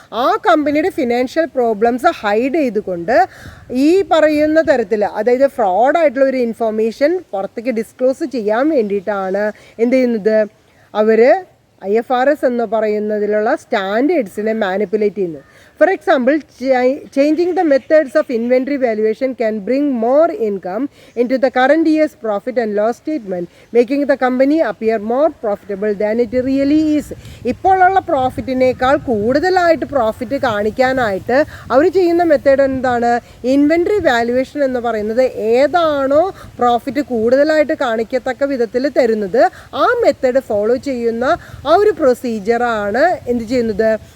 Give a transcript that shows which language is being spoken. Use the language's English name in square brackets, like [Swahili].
[Malayalam] ആ കമ്പനിയുടെ financial problems hide ചെയ്തുകൊണ്ട് ഈ പറയുന്ന തരത്തിൽ, അതായത് ഫ്രോഡായിട്ടുള്ള ഒരു ഇൻഫർമേഷൻ പുറത്തേക്ക് ഡിസ്ക്ലോസ് ചെയ്യാൻ വേണ്ടിയിട്ടാണ് എന്ത് ചെയ്യുന്നത്? അവർ IFRS എന്ന് പറയുന്നതിലുള്ള സ്റ്റാൻഡേർഡ്സിനെ മാനിപ്പുലേറ്റ് ചെയ്യുന്നത്. [English] For example, changing the methods of inventory valuation can bring more income into the current year's profit and loss statement, making the company appear more profitable than it really is. [Malayalam] ഇപ്പോഴുള്ള പ്രോഫിറ്റിനേക്കാൾ കൂടുതലായിട്ട് profit കാണിക്കാനായിട്ട് അവർ ചെയ്യുന്ന method എന്താണ്? Inventory valuation എന്ന് പറയുന്നത് ഏതാണോ profit കൂടുതലായിട്ട് കാണിക്കത്തക്ക വിധത്തിൽ തരുന്നത് ആ മെത്തേഡ് ഫോളോ ചെയ്യുന്ന ആ ഒരു പ്രൊസീജിയറാണ് എന്ത് ചെയ്യുന്നത്?